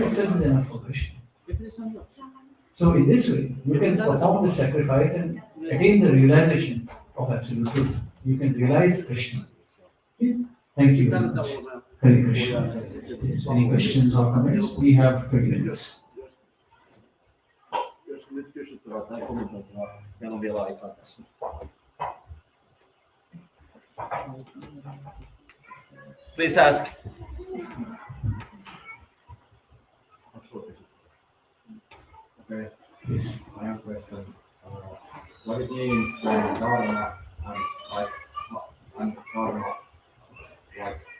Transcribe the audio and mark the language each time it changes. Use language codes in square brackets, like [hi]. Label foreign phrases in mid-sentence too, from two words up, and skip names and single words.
[en] That itself is enough for Krishna. So in this way, you can perform the sacrifice and attain the realization of absolute truth. You can realize Krishna. Okay? Thank you very much. Hare Krishna. Yes, any questions or comments? We have 20 minutes. [fi] Jos nyt kysyttävää tai kommentoitavaa, meillä on vielä aikaa tässä. [en] Please ask. Okay, Yes. I have a question. What it means when dharma and like and karma like